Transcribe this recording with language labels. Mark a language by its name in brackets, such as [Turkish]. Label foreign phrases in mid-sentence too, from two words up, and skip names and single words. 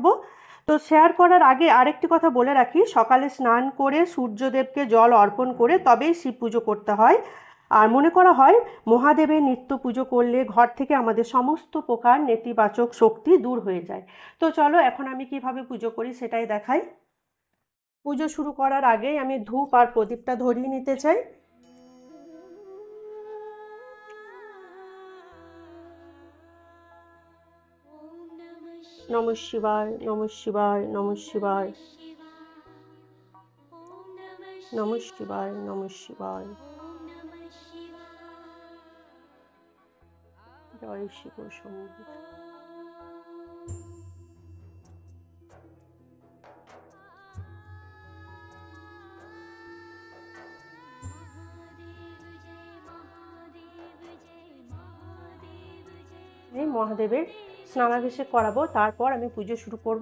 [Bangla] তো শেয়ার করার আগে আরেকটি কথা বলে রাখি, সকালে স্নান করে সূর্যদেবকে জল অর্পণ করে তবেই শিব পুজো করতে হয়। আর মনে করা হয় মহাদেবের নিত্য পুজো করলে ঘর থেকে আমাদের সমস্ত প্রকার নেতিবাচক শক্তি দূর হয়ে যায়। তো চলো এখন আমি কিভাবে পুজো করি সেটাই দেখাই। পুজো শুরু করার আগেই আমি ধূপ আর প্রদীপটা ধরিয়ে নিতে চাই। [Sanskrit] নমঃ শিবায়, নমঃ শিবায়, নমঃ শিবায়, নমঃ শিবায়, নমঃ শিবায়। [Bangla] জয় শিব শম্ভু। এই মহাদেবের স্নানাভিষেক করাবো, তারপর আমি পুজো শুরু করব।